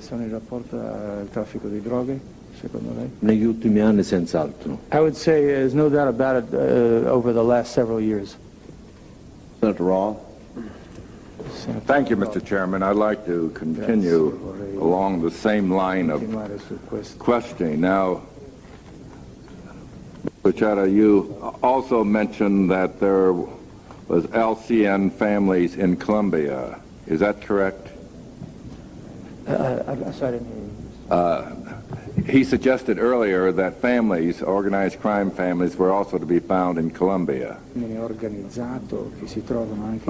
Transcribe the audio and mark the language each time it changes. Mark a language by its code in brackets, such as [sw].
[it] sono in rapporto al traffico di droghe, secondo lei? Negli ultimi anni senz'altro. [en] I would say there's no doubt about it over the last several years. Senator Rawl? Thank you, Mr. Chairman. I'd like to continue along the same line of [it] Continuare su questo. [en] questioning. Now, Buscetta, you also mentioned that there was LCN families in Colombia. Is that correct? Sorry. He suggested earlier that families, organized crime families, were also to be found in Colombia. [it] Crimine organizzato che si trovano anche